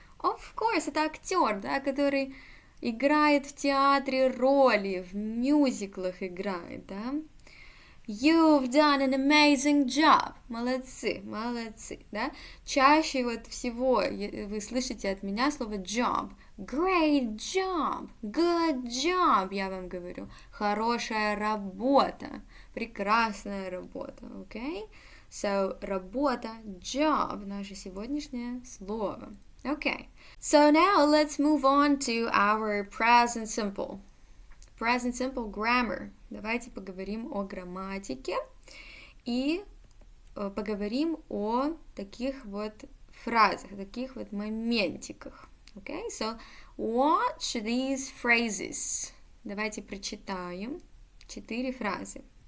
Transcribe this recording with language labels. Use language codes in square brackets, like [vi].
[en] Of course, [ru] это актер, да, который играет в театре роли, в мюзиклах играет, да. [en] You've done an amazing job. [ru] Молодцы, да. Чаще вот всего вы слышите от меня слово job. [en] Great job, good job, [ru] я вам говорю. Хорошая работа, прекрасная работа, okay? So, работа, job, наше сегодняшнее слово. [en] Okay, so now let's move on to our present simple. Present simple grammar. [ru] Давайте поговорим о грамматике и поговорим о таких вот фразах, таких вот моментиках. [en] Okay, so watch these phrases. [ru] Давайте прочитаем 4 фразы.